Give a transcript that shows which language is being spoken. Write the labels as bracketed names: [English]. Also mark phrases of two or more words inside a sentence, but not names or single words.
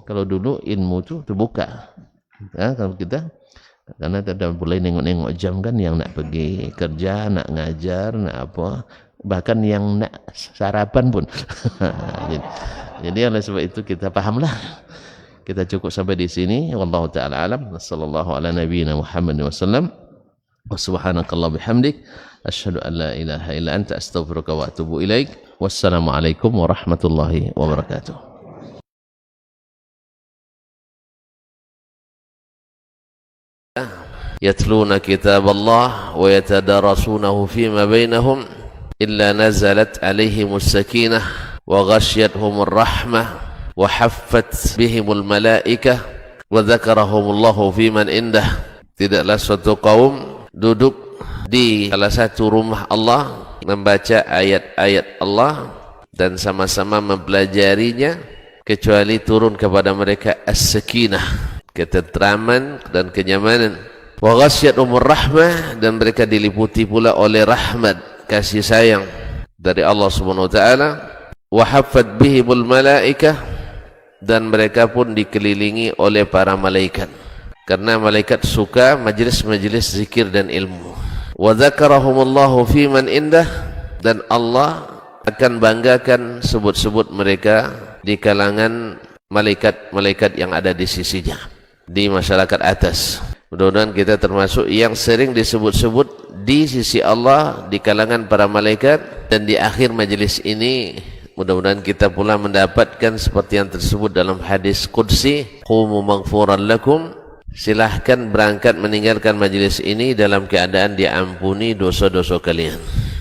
[Indonesian] Kalau dulu ilmu itu terbuka. Ya, kalau kita, karena tidak boleh nengok-nengok jam kan, yang nak pergi kerja, nak ngajar, nak apa. Bahkan yang nak sarapan pun. Jadi oleh sebab itu kita pahamlah. Kita cukup sampai di sini. [Arabic] والله تعالى أعلم. صلى الله على نبينا محمد وسلم وسبحانك الله بحمدك. أشهد أن لا إله إلا أنت أستغفرك وأتوب إليك. والسلام عليكم ورحمة الله وبركاته. يتلون كتاب الله ويتدارسونه فيما بينهم إلا نزلت عليهم السكينة وغشيتهم الرحمة وحفت بهم الملائكة وذكرهم الله فيمن عنده. [Indonesian] Tidaklah suatu kaum duduk di salah satu rumah Allah membaca ayat-ayat Allah dan sama-sama mempelajarinya, kecuali turun kepada mereka as-sakinah, ketentraman dan kenyamanan. [Arabic] وغشيتهم الرحمة, [Indonesian] dan mereka diliputi pula oleh rahmat, kasih sayang dari Allah [Arabic] سبحانه وتعالى. وحفت بهم الملائكة, [Indonesian] dan mereka pun dikelilingi oleh para malaikat, karena malaikat suka majlis-majlis zikir dan ilmu. [Arabic] وذكرهم الله فيمن عنده, [Indonesian] dan Allah akan banggakan sebut-sebut mereka di kalangan malaikat-malaikat yang ada di sisinya, di masyarakat atas. Mudah-mudahan kita termasuk yang sering disebut-sebut di sisi Allah di kalangan para malaikat, dan di akhir majlis ini mudah-mudahan kita pula mendapatkan seperti yang tersebut dalam hadis qudsi, [Arabic] قوموا مغفورا لكم, [Indonesian] silahkan berangkat meninggalkan majlis ini dalam keadaan diampuni dosa-dosa kalian.